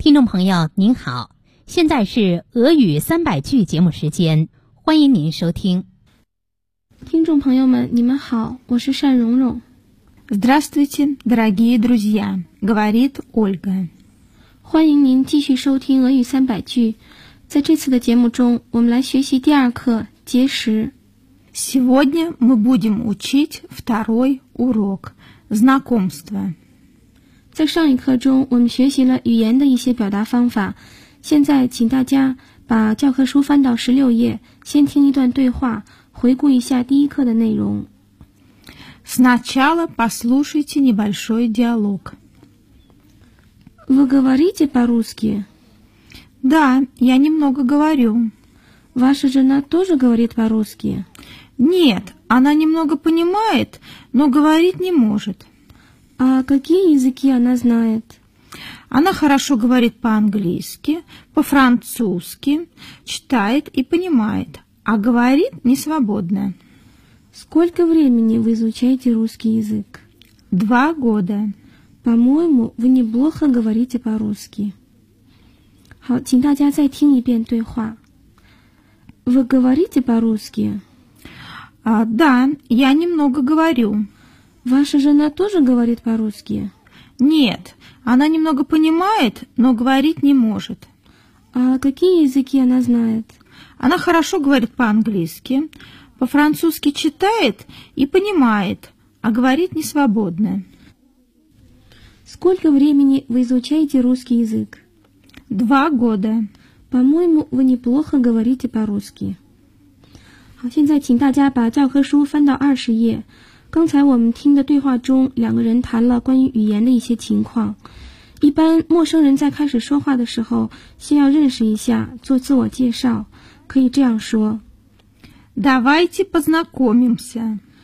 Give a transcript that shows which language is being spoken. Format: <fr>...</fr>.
<zh>朋友您好，现在是俄语三百句节目时间，欢迎您收听。听众朋友们，你们好，我是单蓉蓉。</zh> <ru>Здравствуйте, дорогие друзья, говорит Ольга.</ru> <zh>欢迎您继续收听俄语三百句。在这次的节目中，我们来学习第二课节食。</zh> <ru>Сегодня мы будем учить второй урок знакомства.</ru> <zh>在上一课中，我们学习了语言的一些表达方法。现在，请大家把教科书翻到16页，先听一段对话，回顾一下第一课的内容。</zh> <ru>Сначала послушайте небольшой диалог. Вы говорите по-русски? Да, я немного говорю. Ваша жена тоже говорит по-русски? Нет, она немного понимает, но говорить не может. А какие языки она знает? Она хорошо говорит по-английски, по-французски, читает и понимает, а говорит несвободно. Сколько времени вы изучаете русский язык? 2 года. По-моему, вы неплохо говорите по-русски.</ru> <zh>好，请大家再听一遍对话。</zh> <ru>Вы говорите по-русски? А, да, я немного говорю. Ваша жена тоже говорит по-русски? Нет, она немного понимает, но говорить не может. А какие языки она знает? Она хорошо говорит по-английски, по-французски читает и понимает, а говорит не свободно. Сколько времени вы изучаете русский язык? 2 года. По-моему, вы неплохо говорите по-русски.</ru> <zh>好，现在请大家把教科书翻到20页。刚才我们听的对话中，两个人谈了关于语言的一些情况。一般陌生人在开始说话的时候，先要认识一下，做自我介绍，可以这样说</zh> <ru>：Давайте познакомимся。</ru>